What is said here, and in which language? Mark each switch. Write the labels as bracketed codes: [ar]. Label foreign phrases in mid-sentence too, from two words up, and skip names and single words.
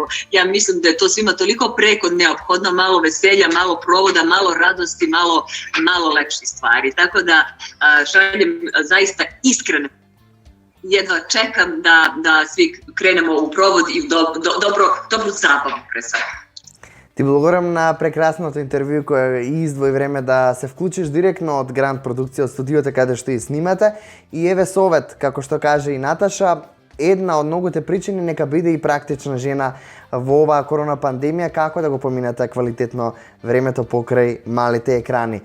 [sr] Ja mislim da je to svima toliko preko neophodno, malo veselja, malo provoda, malo radosti, malo lepših stvari. Tako da šaljem zaista iskreno. Jedva čekam da svi krenemo u provod i u dobru zabavu pre svega. [mk] Ти благодарам на прекрасното интервју кое издвои време да се вклучиш директно од Гранд Продукција од студиото каде што и снимате. И еве совет, како што каже и Наташа, една од многуте причини нека биде и практична жена во оваа корона пандемија, како да го поминете квалитетно времето покрај малите екрани.